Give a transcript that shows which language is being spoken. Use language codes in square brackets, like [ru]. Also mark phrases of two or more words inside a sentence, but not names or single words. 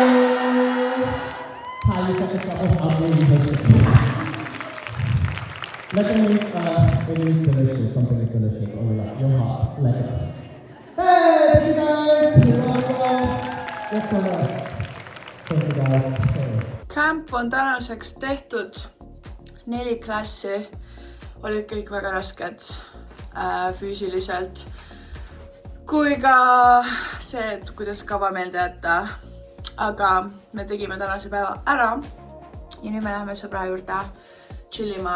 [en] How you set this up with how really lekker means, it means delicious. Something is delicious. Oh, yeah. You're hot. Lekker. Hey, thank you guys! You're welcome. Let's go, guys. Thank you guys. Hey. [et] Camp on tänaseks tehtud 4 klassi, olid kõik väga rasked füüsiliselt kui ka see, et kuidas kava meelde jätta. Aga me tegime tänase päeva ära ja nüüd me läheme sõbra juurde chillima.